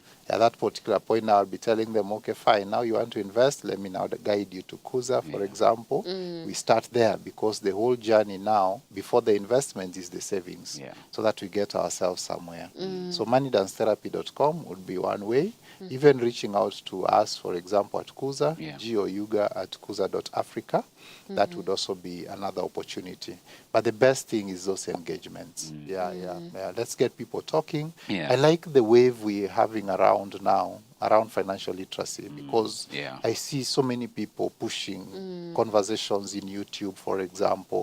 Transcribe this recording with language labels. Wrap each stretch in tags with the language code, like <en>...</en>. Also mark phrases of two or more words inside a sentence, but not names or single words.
<en>At that particular point, now I'll be telling them, okay, fine, now you want to invest, let me now guide you to Kuza, for example. We start there because the whole journey now, before the investment, is the savings, so that we get ourselves somewhere. So moneydancetherapy.com would be one way. Even reaching out to us, for example, at Kuza, Oyuga at kuza.africa. That would also be another opportunity. But the best thing is those engagements. Let's get people talking. I like the wave we're having around now, around financial literacy, because I see so many people pushing conversations in YouTube, for example.</en>